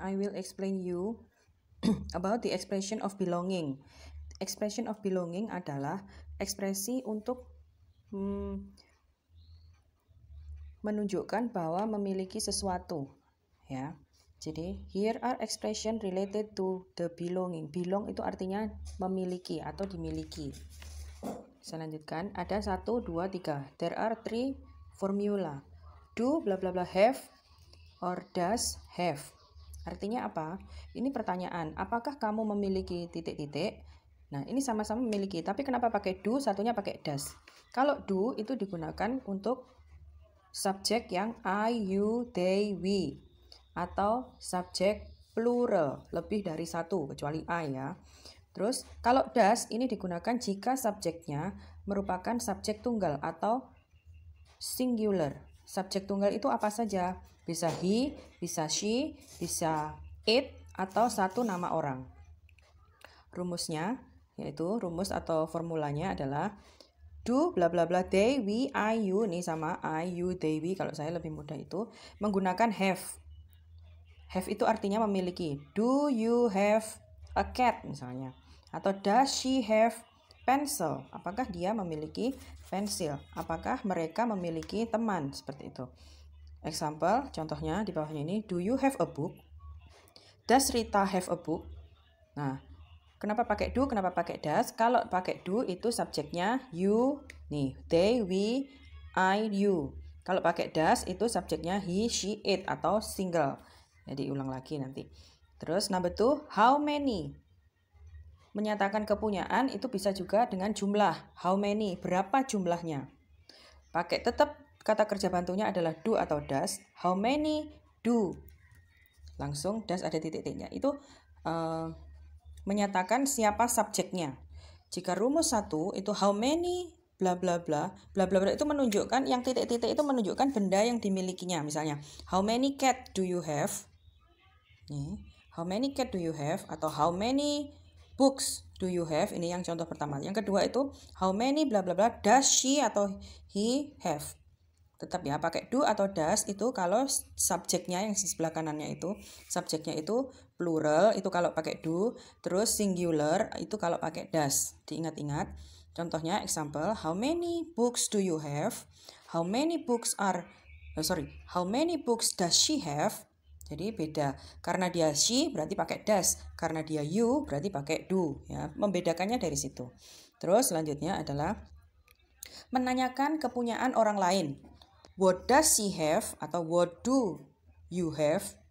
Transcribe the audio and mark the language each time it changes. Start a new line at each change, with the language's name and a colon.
English: I will explain you about the expression of belonging.
Indonesian: Expression of belonging adalah ekspresi untuk menunjukkan bahwa memiliki sesuatu, ya. Jadi,
English: here are expression related to the belonging.
Indonesian: Belong itu artinya memiliki atau dimiliki. Saya lanjutkan. Ada 1, 2, 3.
English: There are 3 formula. Do bla bla bla have or does have.
Indonesian: Artinya apa? Ini pertanyaan. Apakah kamu memiliki titik-titik? Nah, ini sama-sama memiliki. Tapi kenapa pakai do, satunya pakai does? Kalau do itu digunakan untuk subjek yang I, you, they, we. Atau subjek plural, lebih dari satu, kecuali I ya. Terus, kalau does ini digunakan jika subjeknya merupakan subjek tunggal atau singular. Subjek tunggal itu apa saja? Bisa he, bisa she, bisa it, atau satu nama orang. Rumusnya, yaitu rumus atau formulanya adalah do bla bla bla they, we, I, you. Ini sama I, you, they, we. Kalau saya lebih mudah itu menggunakan have. Have itu artinya memiliki.
English: Do you have a cat
Indonesian: misalnya? Atau
English: does she have pencil?
Indonesian: Apakah dia memiliki pensil? Apakah mereka memiliki teman? Seperti itu. Example, contohnya di bawahnya ini.
English: Do you have a book? Does Rita have a book?
Indonesian: Nah, kenapa pakai do? Kenapa pakai does? Kalau pakai do itu subjeknya you, nih, they, we, I, you. Kalau pakai does itu subjeknya he, she, it atau single. Jadi ulang lagi nanti. Terus number 2, how many? Menyatakan kepunyaan itu bisa juga dengan jumlah. How many? Berapa jumlahnya? Pakai tetap kata kerja bantunya adalah do atau does.
English: How many do?
Indonesian: Langsung does ada titik-titiknya. Itu menyatakan siapa subjeknya. Jika rumus 1 itu how many bla bla bla, bla bla bla itu menunjukkan yang titik-titik itu menunjukkan benda yang dimilikinya. Misalnya,
English: how many cat do you have? Nih, how many cat do you have?
Indonesian: Atau
English: how many books do you have?
Indonesian: Ini yang contoh pertama. Yang kedua itu
English: how many bla bla bla does she atau he have?
Indonesian: Tetap ya pakai do atau does itu kalau subjeknya yang di sebelah kanannya itu subjeknya itu plural itu kalau pakai do, terus singular itu kalau pakai does. Diingat-ingat. Contohnya
English: example, how many books do you have? How many books how many books does she have?
Indonesian: Jadi beda. Karena dia she berarti pakai does, karena dia you berarti pakai do ya. Membedakannya dari situ. Terus selanjutnya adalah menanyakan kepunyaan orang lain.
English: What does she have
Indonesian: atau
English: what do you have?